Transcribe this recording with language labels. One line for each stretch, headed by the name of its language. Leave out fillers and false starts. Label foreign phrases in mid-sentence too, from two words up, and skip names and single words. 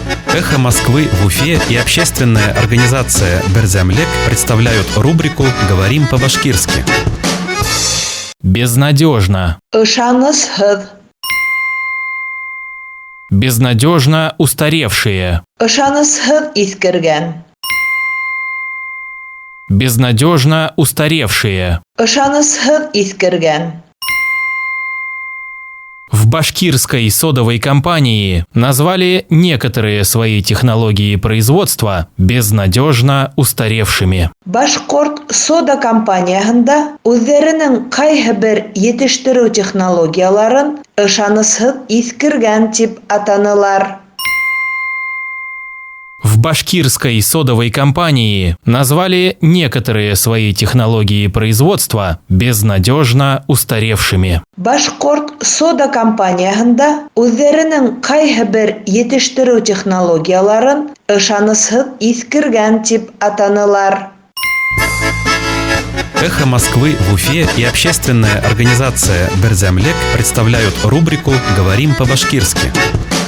Russian: «Эхо Москвы» в Уфе и общественная организация «Берзямлек» представляют рубрику «Говорим по-башкирски». Безнадежно.
Bashkir: Ышанысһыҙ.
Russian: Безнадежно устаревшие.
Bashkir: Ышанысһыҙ иҫкергән.
Russian: Безнадежно устаревшие.
Bashkir: Ышанысһыҙ иҫкергән.
Russian: В башкирской содовой компании назвали некоторые свои технологии производства безнадежно устаревшими.
Bashkir: Башҡорт сода компанияһында үҙҙәренең ҡайһы бер етештереү технологияларын ышанысһыҙ иҫкергән тип атанылар.
Russian: В башкирской содовой компании назвали некоторые свои технологии производства безнадежно устаревшими.
Bashkir: Башҡорт сода компанияһында үҙҙәренең ҡайһы бер етештереү технологияларын ышанысһыҙ иҫкергән тип атанылар.
Russian: «Эхо Москвы» в Уфе и общественная организация «Берзямлек» представляют рубрику «Говорим по-башкирски».